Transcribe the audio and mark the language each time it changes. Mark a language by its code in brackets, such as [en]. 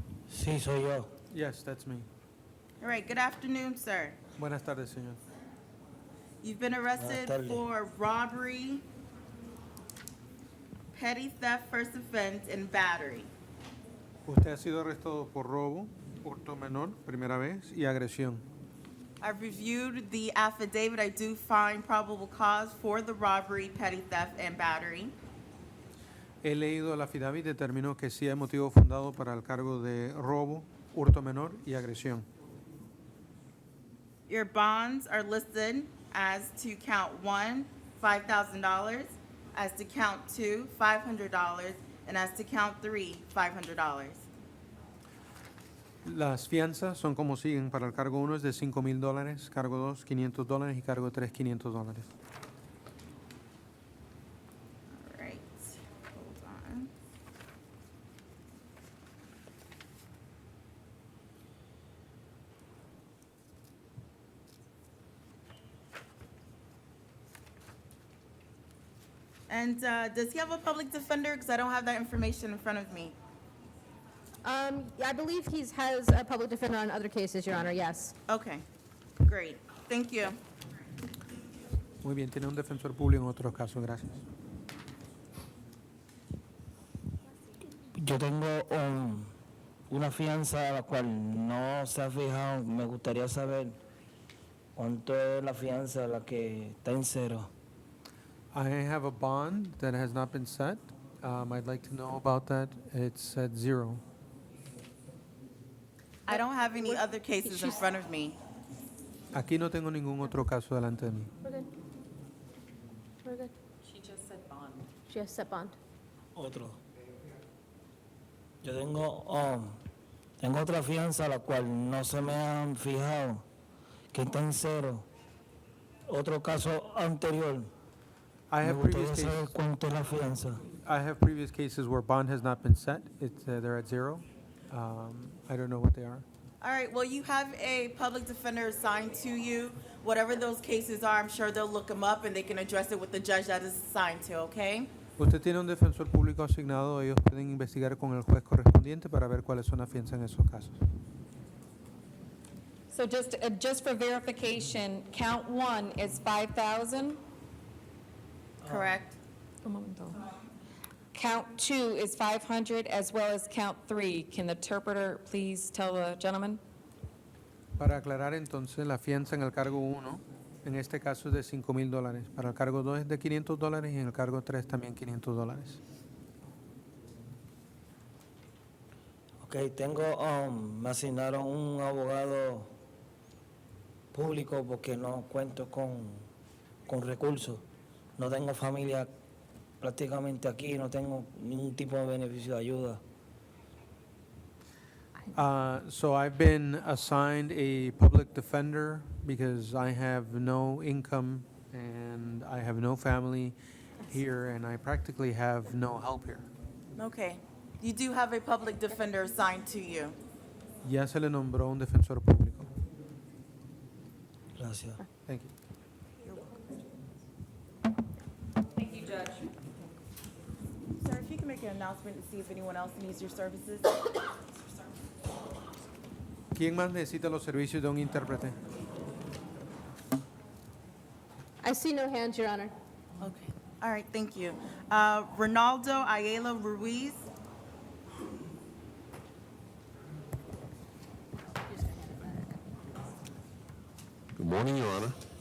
[es] Sí, soy yo. [en] Yes, that's me. All right, good afternoon, sir. Buenas tardes, señor. You've been arrested [es] Buenas tardes. [en] for robbery, petty theft, first offense, and battery. [es] Usted ha sido arrestado por robo, hurto menor, primera vez, y agresión. [en] I've reviewed the affidavit. I do find probable cause for the robbery, petty theft, and battery. [es] He leído la affidavit y determinó que sí hay motivo fundado para el cargo de robo, hurto menor y agresión. [en] Your bonds are listed as to count 1, $5,000, as to count 2, $500, and as to count 3, $500. [es] Las fianzas son como siguen. Para el cargo 1 es de $5,000, cargo 2, $500 y cargo 3, $500. [en] All right, hold on. And does he have a public defender? Because I don't have that information in front of me. I believe he has a public defender on other cases, Your Honor, yes. Okay, great. Thank you. [es] Muy bien, tiene un defensor público en otros casos. Gracias. Yo tengo una fianza a la cual no se ha fijado. Me gustaría saber cuánto es la fianza a la que está en cero. [en] I have a bond that has not been set. I'd like to know about that. It's at 0. I don't have any other cases in front of me. [es] Aquí no tengo ningún otro caso delante de mí. [en] We're good. We're good. She just said bond. She has set bond. [es] Otro. Yo tengo otra fianza a la cual no se me han fijado, que está en cero. Otro caso anterior. [en] I [es] Me [en] have [es] gustaría [en] previous [es] saber [en] cases. [es] cuánto es la fianza. [en] I have previous cases where bond has not been set. They're at 0. I don't know what they are. All right, well, you have a public defender assigned to you. Whatever those cases are, I'm sure they'll look them up and they can address it with the judge that is assigned to, okay? [es] Usted tiene un defensor público asignado. Ellos pueden investigar con el juez correspondiente para ver cuáles son las fianzas en esos casos. [en] So just for verification, count 1 is 5,000. Correct. [es] Un momento. [en] Count 2 is 500, as well as count 3. Can the interpreter please tell the gentleman? [es] Para aclarar entonces, la fianza en el cargo 1, en este caso es de $5,000. Para el cargo 2 es de $500 y en el cargo 3 también $500. Ok, Ok, me asignaron un abogado público porque no cuento con recursos. No tengo familia prácticamente aquí, no tengo ningún tipo de beneficio de ayuda. [en] So I've been assigned a public defender because I have no income and I have no family here and I practically have no help here. Okay. You do have a public defender assigned to you. [es] Ya se le nombró un defensor público. Gracias. [en] Thank you. Thank you, Judge. Sir, if you can make an announcement to see if anyone else needs your services. [es] ¿Quién más necesita los servicios de un intérprete? [en] I see no hands, Your Honor. Okay. All right, thank you. Ronaldo Ayala Ruiz. Good morning, Your Honor.